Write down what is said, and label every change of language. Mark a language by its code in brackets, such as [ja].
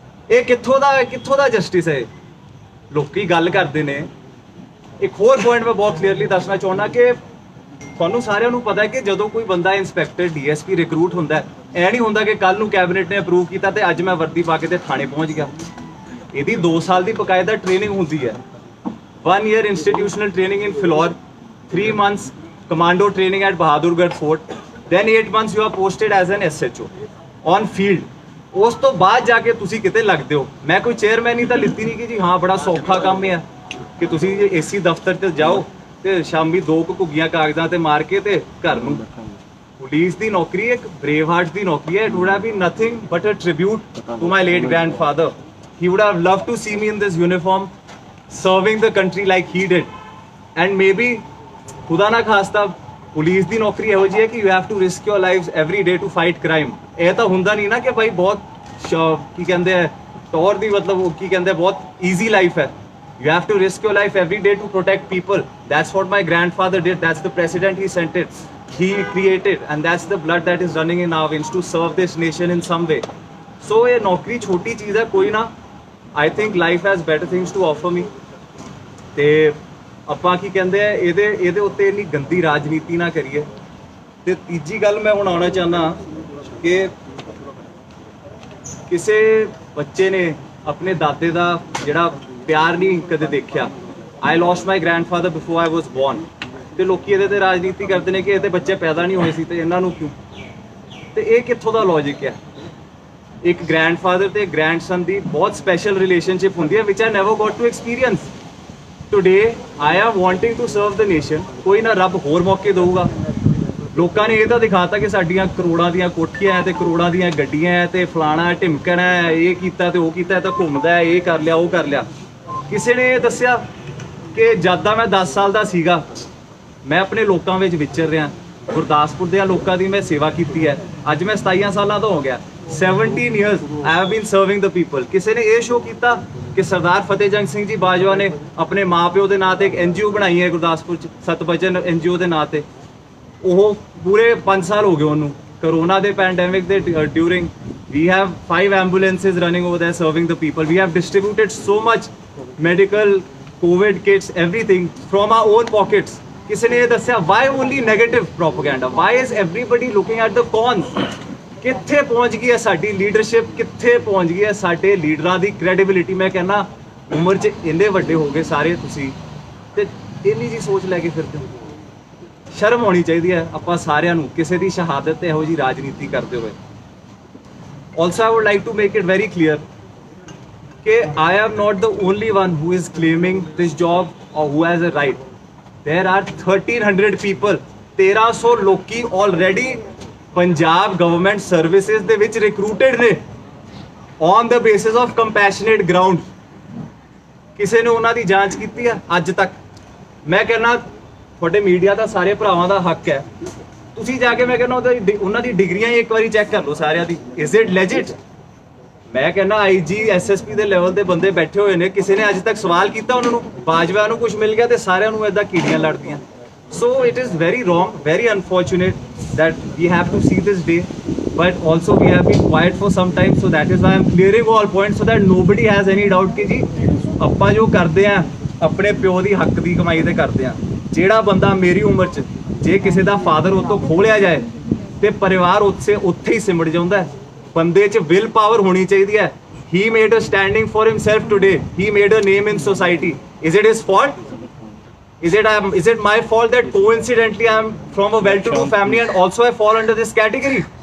[pa] ਇਹ ਕਿੱਥੋਂ ਦਾ ਜਸਟਿਸ ਹੈ? ਲੋਕੀ ਗੱਲ ਕਰਦੇ ਨੇ। ਇੱਕ ਹੋਰ ਪੁਆਇੰਟ ਮੈਂ ਬਹੁਤ ਕਲੀਅਰਲੀ ਦੱਸਣਾ ਚਾਹੁੰਦਾ ਕਿ ਤੁਹਾਨੂੰ ਸਾਰਿਆਂ ਨੂੰ ਪਤਾ ਹੈ ਕਿ ਜਦੋਂ ਕੋਈ ਬੰਦਾ ਇੰਸਪੈਕਟਰ, DSP ਰਿਕਰੂਟ ਹੁੰਦਾ ਹੈ, ਇਹ ਨਹੀਂ ਹੁੰਦਾ ਕਿ ਕੱਲ ਨੂੰ ਕੈਬਨਿਟ ਨੇ ਅਪਰੂਵ ਕੀਤਾ ਤੇ ਅੱਜ ਮੈਂ ਵਰਦੀ ਪਾ ਕੇ ਤੇ ਥਾਣੇ ਪਹੁੰਚ ਗਿਆ। ਇਹਦੀ 2 ਸਾਲ ਦੀ ਬਕਾਇਦਾ ਟ੍ਰੇਨਿੰਗ ਹੁੰਦੀ ਹੈ। [en] 1 year institutional training in Philor, 3 months commando training at Bahadurgarh Fort, then 8 months you are posted as an SHO on field। [pa] ਉਸ ਤੋਂ ਬਾਅਦ ਜਾ ਕੇ ਤੁਸੀਂ ਕਿਤੇ ਲੱਗਦੇ ਹੋ। ਮੈਂ ਕੋਈ ਚੇਅਰਮੈਨ ਹੀ ਤਾਂ ਲਿੱਤੀ ਨਹੀਂ ਕਿ ਜੀ ਹਾਂ ਬੜਾ ਸੌਖਾ ਕੰਮ ਹੈ ਕਿ ਤੁਸੀਂ AC ਦਫ਼ਤਰ 'ਚ ਜਾਓ ਤੇ ਸ਼ਾਮੀ 2 ਘੁੱਗੀਆਂ ਕਾਗਜ਼ਾਂ ਤੇ ਮਾਰ ਕੇ ਤੇ ਘਰ ਨੂੰ। ਪੁਲਿਸ ਦੀ ਨੌਕਰੀ ਇੱਕ ਬ੍ਰੇਵ ਹਾਰਟ ਦੀ ਨੌਕਰੀ ਹੈ। [en] It would have been nothing but a tribute to my late grandfather. He would have loved to see me in this uniform serving the country like he did, and maybe [hi] खुदा ना खास्ता police [pa] ਦੀ ਨੌਕਰੀ ਇਹੋ ਜਿਹੀ ਹੈ ਕਿ [en] you have to risk your lives every day to fight crime। [pa] ਇਹ ਤਾਂ ਹੁੰਦਾ ਨਹੀਂ ਨਾ ਕਿ ਭਾਈ ਬਹੁਤ ਕੀ ਕਹਿੰਦੇ ਆ ਟੌਰ ਦੀ, ਮਤਲਬ ਕੀ ਕਹਿੰਦੇ ਬਹੁਤ ਈਜ਼ੀ ਲਾਈਫ ਹੈ। [en] you have to risk your life every day to protect people। that's what my grandfather did, that's the precedent he set it। he created, and that's the blood that is running in our veins to serve this nation in some way. [hi] So ये नौकरी छोटी चीज़ है कोई ना. [en] I think life has better things to offer me. [pa] ਤੇ ਆਪਾਂ ਕੀ ਕਹਿੰਦੇ ਆ ਇਹਦੇ ਉੱਤੇ ਇੰਨੀ ਗੰਦੀ ਰਾਜਨੀਤੀ ਨਾ ਕਰੀਏ. ਤੇ ਤੀਜੀ ਗੱਲ ਮੈਂ ਹੁਣ ਆਉਣਾ ਚਾਹੁੰਦਾ ਕਿ ਕਿਸੇ ਬੱਚੇ ਨੇ ਆਪਣੇ ਦਾਦੇ ਦਾ ਜਿਹੜਾ ਪਿਆਰ ਨਹੀਂ ਕਦੇ ਦੇਖਿਆ. [en] I lost my grandfather before I was born. [pa] ਤੇ ਲੋਕੀ ਇਹਦੇ ਤੇ ਰਾਜਨੀਤੀ ਕਰਦੇ ਨੇ ਕਿ ਇਹਦੇ ਬੱਚੇ ਪੈਦਾ ਨਹੀਂ ਹੋਏ ਸੀ ਤੇ ਇਹਨਾਂ ਨੂੰ ਕਿਉਂ. ਤੇ ਇਹ ਕਿੱਥੋਂ ਦਾ ਲੌਜਿਕ ਹੈ. ਇੱਕ ਗ੍ਰੈਂਡਫਾਦਰ ਤੇ ਗ੍ਰੈਂਡਸਨ ਦੀ ਬਹੁਤ ਸਪੈਸ਼ਲ ਰਿਲੇਸ਼ਨਸ਼ਿਪ ਹੁੰਦੀ ਹੈ [en] Which I never got to experience. Today I am wanting to serve the nation. [pa] ਕੋਈ ਨਾ ਰੱਬ ਹੋਰ ਮੌਕੇ ਦਊਗਾ. ਲੋਕਾਂ ਨੇ ਇਹ ਤਾਂ ਦਿਖਾਤਾ ਕਿ ਸਾਡੀਆਂ ਕਰੋੜਾਂ ਦੀਆਂ ਕੋਠੀਆਂ ਤੇ ਕਰੋੜਾਂ ਦੀਆਂ ਗੱਡੀਆਂ ਤੇ ਫਲਾਣਾ ਢਿਮਕਣਾ ਇਹ ਕੀਤਾ ਤੇ ਉਹ ਕੀਤਾ ਤਾਂ ਘੁੰਮਦਾ ਇਹ ਕਰ ਲਿਆ ਉਹ ਕਰ ਲਿਆ. ਕਿਸੇ ਨੇ ਇਹ ਦੱਸਿਆ ਕਿ ਜਦ ਦਾ ਮੈਂ 10 ਸਾਲ ਦਾ ਸੀਗਾ ਮੈਂ ਆਪਣੇ ਲੋਕਾਂ ਵਿੱਚ ਵਿਚਰ ਰਿਹਾ. ਗੁਰਦਾਸਪੁਰ ਦੇ ਲੋਕਾਂ ਦੀ ਮੈਂ ਸੇਵਾ ਕੀਤੀ ਹੈ. ਅੱਜ ਮੈਂ 27 ਸਾਲਾਂ ਦਾ ਹੋ ਗਿਆ. [en] 17 years I have been serving the people. [pa] ਕਿਸੇ ਨੇ ਇਹ ਸ਼ੋਅ ਕੀਤਾ ਕਿ ਸਰਦਾਰ ਫਤਿਹ ਜੰਗ ਸਿੰਘ ਜੀ ਬਾਜਵਾ ਨੇ ਆਪਣੇ ਮਾਪਿਓ ਦੇ ਨਾਂ ਤੇ ਇੱਕ NGO ਬਣਾਈ ਹੈ ਗੁਰਦਾਸਪੁਰ ਚ ਸਤਬਚਨ NGO ਦੇ ਨਾਂ ਤੇ. ਉਹ ਪੂਰੇ 5 ਸਾਲ ਹੋ ਗਏ ਉਹਨੂੰ. ਕਰੋਨਾ ਦੇ ਪੈਂਡੈਮਿਕ ਦੇ during [en] we have 5 ambulances running over there serving the people. We have distributed so much medical COVID kits, everything from our own pockets. [pa] ਕਿਸੇ ਨੇ ਇਹ ਦੱਸਿਆ [en] why only negative propaganda? Why is everybody looking at the cons? [pa] ਕਿੱਥੇ ਪਹੁੰਚ ਗਈ ਹੈ ਸਾਡੀ leadership. ਕਿੱਥੇ ਪਹੁੰਚ ਗਈ ਹੈ ਸਾਡੇ ਲੀਡਰਾਂ ਦੀ ਕ੍ਰੈਡੀਬਿਲਿਟੀ. ਮੈਂ ਕਹਿੰਦਾ ਉਮਰ 'ਚ ਇੰਨੇ ਵੱਡੇ ਹੋ ਗਏ ਸਾਰੇ ਤੁਸੀਂ ਤੇ ਇੰਨੀ ਜੀ ਸੋਚ ਲੈ ਕੇ ਫਿਰਦੇ ਹੋ. ਸ਼ਰਮ ਹੋਣੀ ਚਾਹੀਦੀ ਹੈ ਆਪਾਂ ਸਾਰਿਆਂ ਨੂੰ ਕਿਸੇ ਦੀ ਸ਼ਹਾਦਤ ਤੇ ਇਹੋ ਜੀ ਰਾਜਨੀਤੀ ਕਰਦੇ ਹੋਏ. [en] Also I would like to make it very clear ਕਿ I am not the only one who is claiming this job or who has a right. There are 1300 people, 1300 ਲੋਕੀ already [pa] ਪੰਜਾਬ ਗਵਰਨਮੈਂਟ ਸਰਵਿਸਿਜ਼ ਦੇ ਵਿੱਚ ਰਿਕਰੂਟਡ ਨੇ [en] on the basis of compassionate ground. [pa] ਕਿਸੇ ਨੇ ਉਹਨਾਂ ਦੀ ਜਾਂਚ ਕੀਤੀ ਹੈ ਅੱਜ ਤੱਕ? ਮੈਂ ਕਹਿੰਦਾ ਤੁਹਾਡੇ ਮੀਡੀਆ ਦਾ ਸਾਰੇ ਭਰਾਵਾਂ ਦਾ ਹੱਕ ਹੈ ਤੁਸੀਂ ਜਾ ਕੇ ਮੈਂ ਕਹਿੰਦਾ ਉਹਨਾਂ ਦੀ ਡਿਗਰੀਆਂ ਹੀ ਇੱਕ ਵਾਰੀ ਚੈੱਕ ਕਰ ਲਓ ਸਾਰਿਆਂ ਦੀ. [en] Is it legit? [pa] ਮੈਂ ਕਹਿੰਦਾ IG SSP ਦੇ ਲੈਵਲ ਦੇ ਬੰਦੇ ਬੈਠੇ ਹੋਏ ਨੇ. ਕਿਸੇ ਨੇ ਅੱਜ ਤੱਕ ਸਵਾਲ ਕੀਤਾ ਉਹਨਾਂ ਨੂੰ? ਬਾਜਵਾ ਨੂੰ ਕੁਝ ਮਿਲ ਗਿਆ ਤੇ ਸਾਰਿਆਂ ਨੂੰ ਇਦਾਂ ਕੀੜੀਆਂ ਲੜਦੀਆਂ. [en] So it is very wrong, very unfortunate that we have to see this day, but also we have been quiet for some time, so that is why I am clearing all points so that nobody has any doubt [pa] ਕਿ ਜੀ ਆਪਾਂ ਜੋ ਕਰਦੇ ਆ ਆਪਣੇ ਪਿਓ ਦੀ ਹੱਕ ਦੀ ਕਮਾਈ ਤੇ ਕਰਦੇ ਆ. ਜਿਹੜਾ ਬੰਦਾ ਮੇਰੀ ਉਮਰ 'ਚ ਜੇ ਕਿਸੇ ਦਾ ਫਾਦਰ ਉਹ ਤੋਂ ਖੋਲਿਆ ਜਾਏ ਤੇ ਪਰਿਵਾਰ ਉੱਥੇ ਹੀ ਸਿਮਟ ਜਾਂਦਾ ਹੈ. ਬੰਦੇ 'ਚ ਵਿਲ ਪਾਵਰ ਹੋਣੀ ਚਾਹੀਦੀ ਹੈ. [en] He made a standing for himself today. He made a name in society. Is it his fault? Is it my fault that coincidentally I am from a well-to-do family and also I fall under this category?